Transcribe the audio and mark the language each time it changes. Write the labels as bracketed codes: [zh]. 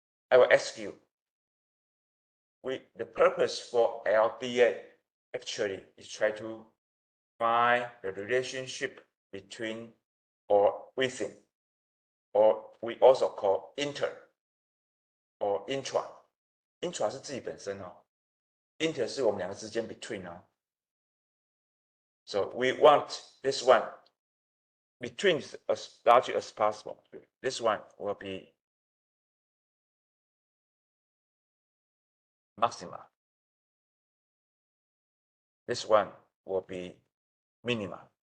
[en] I will ask you, the purpose for LDA actually is try to find the relationship between or within, or we also call inter or intra. [zh] Intra 是自己本身哦 ，inter 是我们两个之间 between 哦。 [en] So we want this one between as large as possible. This one will be maxima. This one will be minima.